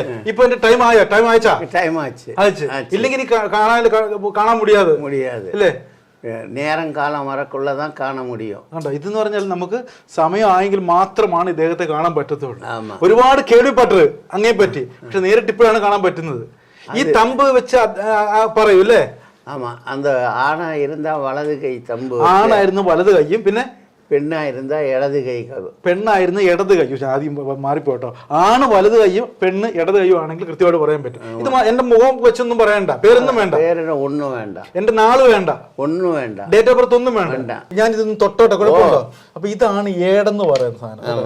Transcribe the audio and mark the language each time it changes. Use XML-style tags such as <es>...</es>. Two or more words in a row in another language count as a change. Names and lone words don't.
<ml>ഇപ്പൊ എന്റെ ടൈം അയച്ചാ ഇല്ലെങ്കിൽ കാണാൻ മുടിയാതെ അല്ലേ? നേരം കാലം വരക്കുള്ളതാണ് കാണാൻ മുടിയും. കണ്ടോ, ഇതെന്ന് പറഞ്ഞാൽ നമുക്ക് സമയമായെങ്കിൽ മാത്രമാണ് ഇദ്ദേഹത്തെ കാണാൻ പറ്റത്തുള്ളൂ. ഒരുപാട് കേൾവിപ്പെട്ടത് അങ്ങേ പറ്റി, പക്ഷെ നേരിട്ട് ഇപ്പോഴാണ് കാണാൻ പറ്റുന്നത്. ഈ തമ്പ് വെച്ച് പറയൂ അല്ലേ?</ml> <ta>ஆமா, அந்த ஆணா இருந்தா வலது கை தம்பு,</ta> <ml>ആണായിരുന്നു വലത് കൈയും, പിന്നെ</ml> <ta>பெண்ணா இருந்தா இடது கை.</ta> <ml>പെണ്ണായിരുന്നു ഇടത് കൈയും. ആദ്യം മാറിപ്പോട്ടോ. ആണ് വലത് കൈയും പെണ്ണ് ഇടത് കൈയും ആണെങ്കിൽ കൃത്യമായിട്ട് പറയാൻ പറ്റും. ഇത് എന്റെ മുഖം വെച്ചൊന്നും പറയണ്ട, പേരൊന്നും വേണ്ട, ഒന്നും വേണ്ട, എന്റെ നാള് വേണ്ട, ഒന്നും വേണ്ട,</ml> <en>date of birth</en> <ml>ഒന്നും വേണ്ട. ഞാൻ ഇതൊന്നും തൊട്ടോട്ടെ, കുഴപ്പമുണ്ടോ? അപ്പൊ ഇതാണ് ഏടെന്ന് പറയുന്ന സാധനം.</ml>